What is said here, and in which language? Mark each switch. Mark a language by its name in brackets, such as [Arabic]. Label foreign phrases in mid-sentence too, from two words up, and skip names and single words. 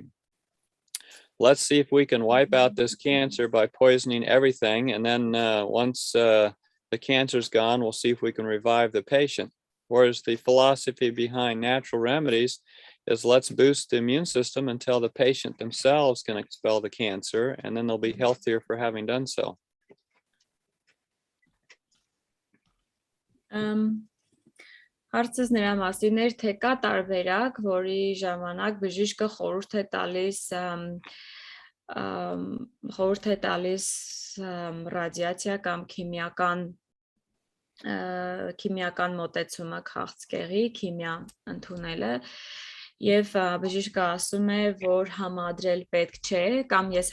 [English] Let's see if we can wipe out this cancer by poisoning everything, and then once the cancer's gone, we'll see if we can revive the patient. Whereas the philosophy behind natural remedies is let's boost the immune system until the patient themselves can expel the cancer, and then they'll be healthier for having done so. [Armenian] Հարցս նրա մասին էր, թե կա տարբերակ, որի ժամանակ բժիշկը խորհուրդ է տալիս ռադիացիա կամ քիմիական մոտեցումը քաղցկեղի, քիմիա ընդունելը, եւ բժիշկը ասում է, որ համադրել պետք չէ, կամ ես